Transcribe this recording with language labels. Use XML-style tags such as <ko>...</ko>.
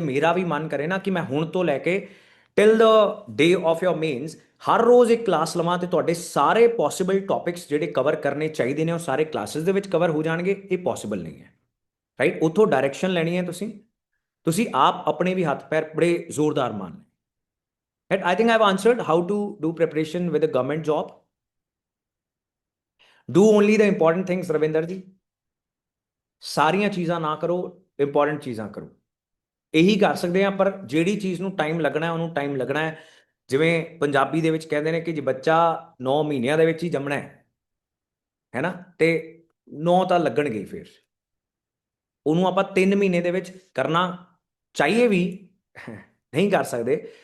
<pa>ਜੇ ਮੇਰਾ ਵੀ ਮਨ ਕਰੇ ਨਾ ਕਿ ਮੈਂ ਹੁਣ ਤੋਂ ਲੈ ਕੇ</pa> <en>till the day of your mains</en> <pa>ਹਰ ਰੋਜ਼ ਇੱਕ ਕਲਾਸ ਲਵਾਂ ਤੇ ਤੁਹਾਡੇ ਸਾਰੇ ਪੋਸੀਬਲ ਟੌਪਿਕਸ ਜਿਹੜੇ ਕਵਰ ਕਰਨੇ ਚਾਹੀਦੇ ਨੇ ਉਹ ਸਾਰੇ ਕਲਾਸਿਸ ਦੇ ਵਿੱਚ ਕਵਰ ਹੋ ਜਾਣਗੇ, ਇਹ ਪੋਸੀਬਲ ਨਹੀਂ ਹੈ, ਰਾਈਟ। ਉੱਥੋਂ ਡਾਇਰੈਕਸ਼ਨ ਲੈਣੀ ਹੈ ਤੁਸੀਂ ਆਪ ਆਪਣੇ ਵੀ ਹੱਥ ਪੈਰ ਬੜੇ ਜ਼ੋਰਦਾਰ ਮਾਰਨੇ।</pa> <en>Right? I think I've answered how to do preparation with a government job. Do only the important things, Ravinder ji.</en> <pa>ਸਾਰੀਆਂ ਚੀਜ਼ਾਂ ਨਾ ਕਰੋ, ਇੰਪੋਰਟੈਂਟ ਚੀਜ਼ਾਂ ਕਰੋ। ਇਹੀ ਕਰ ਸਕਦੇ ਆ, ਪਰ ਜਿਹੜੀ ਚੀਜ਼ ਨੂੰ ਟਾਈਮ ਲੱਗਣਾ ਉਹਨੂੰ ਟਾਈਮ ਲੱਗਣਾ ਹੈ। ਜਿਵੇਂ ਪੰਜਾਬੀ ਦੇ ਵਿੱਚ ਕਹਿੰਦੇ ਨੇ ਕਿ ਜੇ ਬੱਚਾ 9 ਮਹੀਨਿਆਂ ਦੇ ਵਿੱਚ ਹੀ ਜੰਮਣਾ ਹੈ ਨਾ, ਤੇ 9 ਤਾਂ ਲੱਗਣਗੇ, ਫਿਰ ਉਹਨੂੰ ਆਪਾਂ 3 ਮਹੀਨੇ ਦੇ ਵਿੱਚ ਕਰਨਾ ਚਾਹੀਏ ਵੀ ਨਹੀਂ ਕਰ ਸਕਦੇ।</pa>